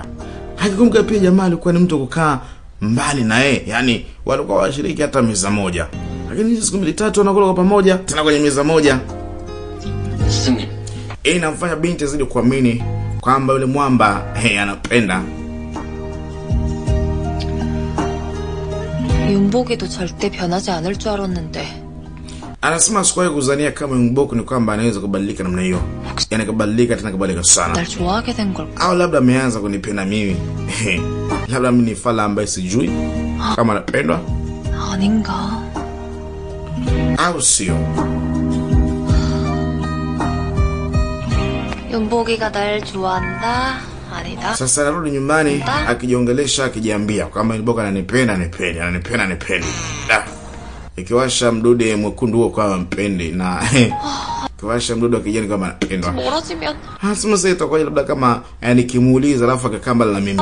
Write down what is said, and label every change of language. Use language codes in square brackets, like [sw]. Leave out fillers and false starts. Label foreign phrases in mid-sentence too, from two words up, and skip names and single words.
[sw] Hakikumbuka pia jamaa alikuwa ni mtu kukaa mbali na yeye, yani walikuwa washiriki hata meza moja. Lakini siku 3 wanakula kwa pamoja tena kwenye meza moja. Inamfanya binti azidi kuamini kwamba yule mwamba anapenda. [ko] 윤복이도 절대 변하지 않을 줄 알았는데. [sw] Anasema sikuwahi kuzania kama Yungbok ni kwamba anaweza kubadilika namna hiyo. Yani kubadilika tena kubadilika sana. [ko] 날 좋아하게 된 걸까? [sw] Au labda ameanza kunipenda mimi. Labda mimi ni fala ambaye sijui kama anapendwa. [ko] 아닌가? [sw] Au sio? [ko] 윤복이가 날 좋아한다? 아니다. [sw] Sasa narudi nyumbani akijiongelesha akijiambia kama Yungbok ananipenda. Ikiwasha mdude mwekundu huo kwa mpende na ikiwasha mdude wa kijani kama anapendwa. [ko] 멀어지면 [sw] Hasema sasa itakuwa labda kama nikimuuliza alafu akakamba na mimi.